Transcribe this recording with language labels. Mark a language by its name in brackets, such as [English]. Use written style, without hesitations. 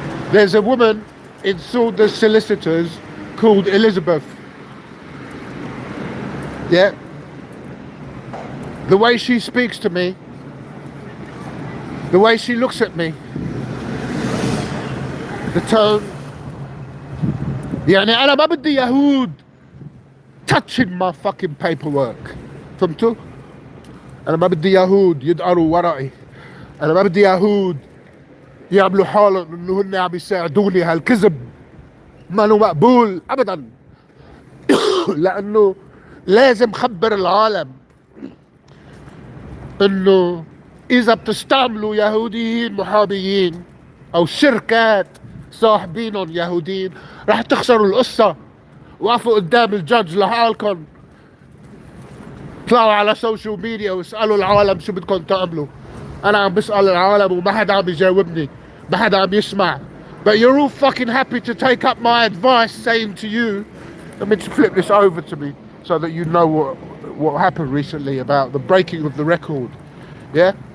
[English] There's a woman in Saunders Solicitors called Elizabeth. Yeah. The way she speaks to me, the way she looks at me, the tone. [Arabic] يعني أنا ما بدي يهود [English] touching my fucking paperwork. [Arabic] فهمتوا؟ أنا ما بدي يهود يدقروا ورقي. أنا ما بدي يهود يعملوا حالهم انه هن عم يساعدوني. هالكذب ما له مقبول ابدا. لانه لازم خبر العالم انه اذا بتستعملوا يهوديين محاميين او شركات صاحبينهم يهوديين رح تخسروا القصة. وقفوا قدام الجدج لحالكم، طلعوا على سوشيال ميديا واسألوا العالم شو بدكم تعملوا. انا عم بسأل العالم وما حدا عم يجاوبني، ما حدا عم يسمع. [English] But you're all fucking happy to take up my advice, saying to you, let me just flip this over to me so that you know what happened recently about the breaking of the record. Yeah?